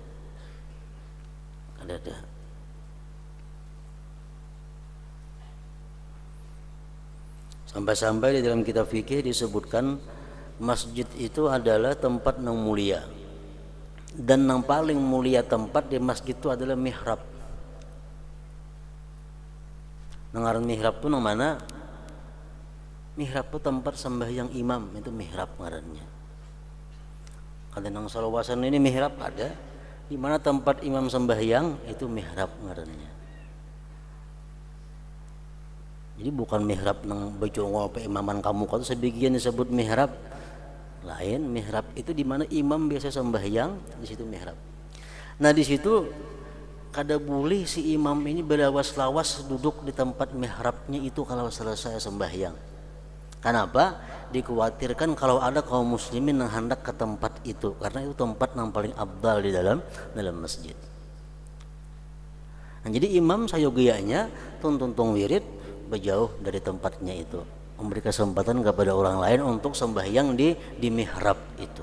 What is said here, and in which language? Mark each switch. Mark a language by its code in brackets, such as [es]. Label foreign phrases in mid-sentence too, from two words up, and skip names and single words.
[bjn] Kada ada. [id] Sampai-sampai di dalam kitab fikih disebutkan masjid itu adalah tempat yang mulia. Dan yang paling mulia tempat di masjid itu adalah mihrab. [bjn] Ngaran mihrab itu nang mana? [id] Mihrab itu tempat sembahyang imam, itu mihrab ngarannya. [bjn] Kada nang salawasan ini mihrab ada. [id] Di mana tempat imam sembahyang itu mihrab ngarannya. [bjn] Jadi bukan mihrab nang bejongol pe imaman kamu, kalau sebagian disebut mihrab. [id] Lain, mihrab itu di mana imam biasa sembahyang, di situ mihrab. Nah, di situ kada boleh si imam ini berlawas-lawas duduk di tempat mihrabnya itu kalau selesai sembahyang. Kenapa? Dikhawatirkan kalau ada kaum muslimin yang hendak ke tempat itu, karena itu tempat yang paling abdal di dalam masjid. Nah, jadi imam sayogianya tuntung wirid berjauh dari tempatnya itu, memberi kesempatan kepada orang lain untuk sembahyang di mihrab itu.